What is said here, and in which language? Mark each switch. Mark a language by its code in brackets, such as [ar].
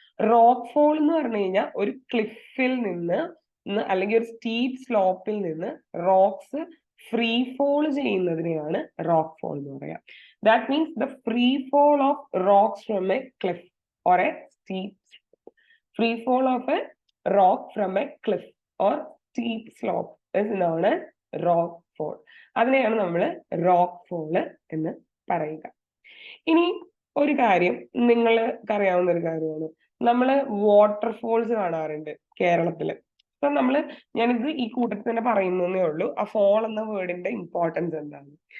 [ml] Rock fall എന്ന് പറഞ്ഞു കഴിഞ്ഞാൽ ഒരു ക്ലിഫിൽ നിന്ന് അല്ലെങ്കിൽ ഒരു സ്റ്റീപ്പ് സ്ലോപ്പിൽ നിന്ന് rocks free fall ചെയ്യുന്നതിനെയാണ് rock fall എന്ന് പറയാം. [en] That means the free fall of rocks from a cliff or a steep. Free fall of a rock from a cliff or steep slope is known as rock fall. [ml] അതിനെയാണ് നമ്മൾ rock fall എന്ന് പറയുക. ഇനി ഒരു കാര്യം നിങ്ങൾക്ക് അറിയാവുന്ന ഒരു കാര്യമാണ്, നമ്മൾ വാട്ടർഫോൾസ് കാണാറുണ്ട് കേരളത്തില്. അപ്പൊ ഞാനിത് ഈ കൂട്ടത്തിൽ തന്നെ പറയുന്നേ ഉള്ളൂ ആ ഫോൾ എന്ന വേർഡിന്റെ ഇമ്പോർട്ടൻസ് എന്താണ്.